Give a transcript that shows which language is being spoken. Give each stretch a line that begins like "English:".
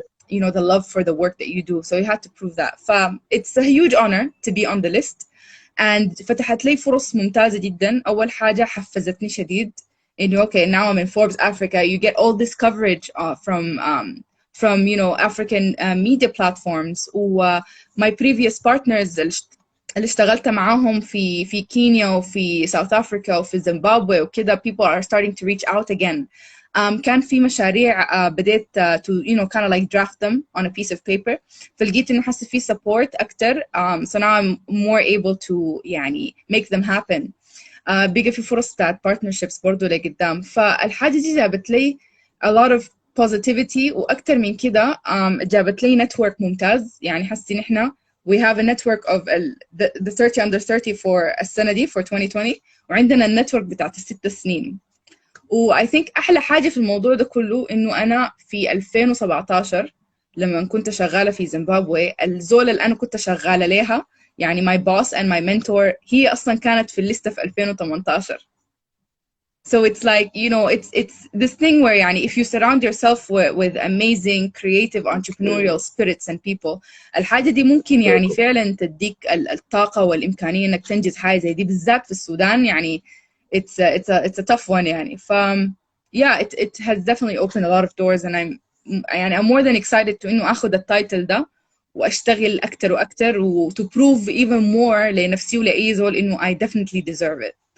English: you know the love for the work that you do so you had to prove that it's a huge honor to be on the list and
Arabic: فتحت لي فرص ممتازة جدا أول حاجة حفزتني شديد إنه
English: okay now I'm in Forbes Africa you get all this coverage from from African media platforms.
Arabic: و
English: my previous partners
Arabic: اللي اشتغلت معاهم في كينيا وفي ساوث أفريقيا وفي زيمبابوي وكده
English: people are starting to reach out again.
Arabic: كان في مشاريع بديت
English: to kind of like draft them on a piece of paper,
Arabic: فلقيت إنه حاسة في support أكتر,
English: so now I'm more able to
Arabic: يعني
English: make them happen.
Arabic: بيجي في فرص بتاعت partnerships برضو لقدام, فالحاجة دي جابت لي
English: a lot of positivity,
Arabic: وأكتر من كده جابت لي network ممتاز. يعني حاسة إن إحنا
English: we have a network of the 30 under 30 for
Arabic: السنة دي
English: for 2020,
Arabic: وعندنا النتورك بتاعت ال6 سنين. و
English: I think
Arabic: أحلى حاجة في الموضوع ده كله إنه أنا في 2017 لما كنت شغالة في زيمبابوي, الزول اللي أنا كنت شغالة ليها يعني
English: my boss and my mentor
Arabic: هي أصلا كانت في الليستة في 2018.
English: So it's like, it's this thing where يعني if you surround yourself with amazing, creative, entrepreneurial spirits and people,
Arabic: الحاجة دي ممكن يعني فعلا تديك الطاقة والإمكانية إنك تنجز حاجة زي دي, بالذات في السودان.
English: يعني it's a tough one يعني. Yeah, it has definitely opened a lot of doors, and I'm more than excited to
Arabic: إنه أخذ التايتل ده وأشتغل أكتر وأكتر
English: to prove even more
Arabic: لنفسي ولأي زول إنه
English: I definitely deserve it.